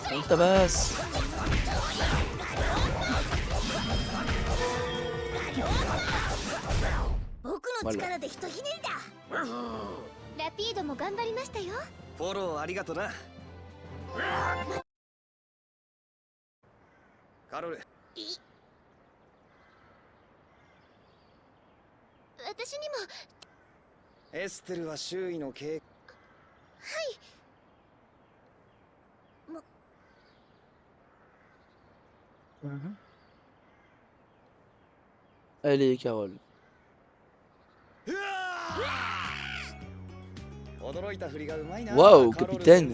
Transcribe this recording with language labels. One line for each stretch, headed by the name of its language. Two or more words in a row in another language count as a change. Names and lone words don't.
French: tabasse. Voilà.
Japanese: ラピードも頑張りましたよ。フォローありがとな。カロル。私にも。エステルは周囲の警。はい。
French: Allez, Carole. Waouh, capitaine!